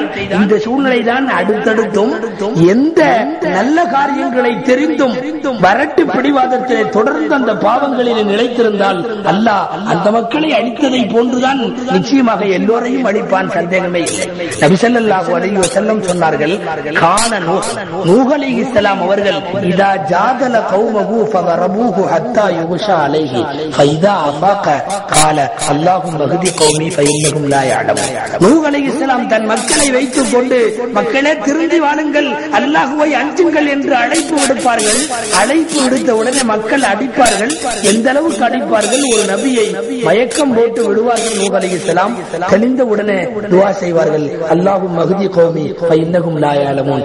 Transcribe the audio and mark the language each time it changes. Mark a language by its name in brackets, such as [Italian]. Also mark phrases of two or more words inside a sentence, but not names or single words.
[Tamil] இந்த சூழ்நிலை தான் அடுத்தடுத்தும் எந்த நல்ல காரியங்களை தெரிந்தும் வரட்டு பிடிவாதத்திலே தொடர்ந்து அந்த பாவங்களில் நிலைத்திருந்தால் அல்லாஹ் அந்த மக்களை அழித்ததை போன்றுதான் நிச்சயமாக எல்லோரையும் அழிப்பான், சந்தேகமே இல்லை. [Arabic] نبي صلى الله عليه وسلم சொன்னார்கள், كان نوح عليه السلام அவர்கள் إذا جادله قومه فضربوه حتى يغشى عليه فإذا أفاق قال اللهم اهد قومي فإنهم لا يعلمون. [Tamil] நூஹ் [Arabic] عليه السلام [Tamil] தன் மக்களை வைத்துக் கொண்டு, மக்களே திருந்தி வாழுங்கள், அல்லாஹ்வை அஞ்சுங்கள் என்று அழைப்பு விடுப்பார்கள். அழைப்பு விடுத்த உடனே மக்கள் அடிப்பார்கள். எந்த அளவுக்கு அடிப்பார்கள்? ஒரு நபியை மயக்கம் போட்டு விடுவார்கள். நூஹ் [Arabic] عليه السلام [Tamil] தெளிந்த உடனே துஆ செய்வார்கள், [Arabic] اللهم اهد قومي فإنهم لا يعلمون.